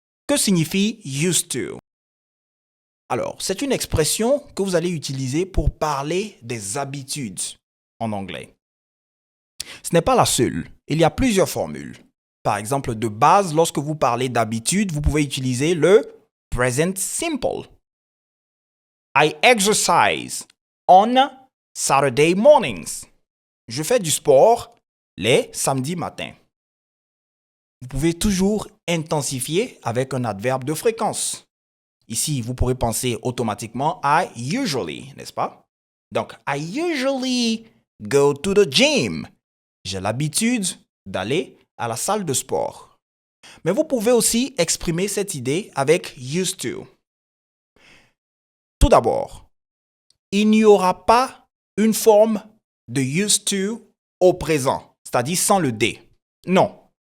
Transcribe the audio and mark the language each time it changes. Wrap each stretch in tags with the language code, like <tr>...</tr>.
<fr>Que signifie used to? Alors, c'est une expression que vous allez utiliser pour parler des habitudes en anglais. Ce n'est pas la seule. Il y a plusieurs formules. Par exemple, de base, lorsque vous parlez d'habitude, vous pouvez utiliser le present simple.</fr> <en>I exercise on Saturday mornings.</en> <fr>Je fais du sport les samedis matins. Vous pouvez toujours intensifier avec un adverbe de fréquence. Ici, vous pourrez penser automatiquement à usually, n'est-ce pas?</fr> <en>Donc, I usually go to the gym.</en> <fr>J'ai l'habitude d'aller à la salle de sport. Mais vous pouvez aussi exprimer cette idée avec used to. Tout d'abord, il n'y aura pas une forme de used to au présent, c'est-à-dire sans le D. Non.</fr>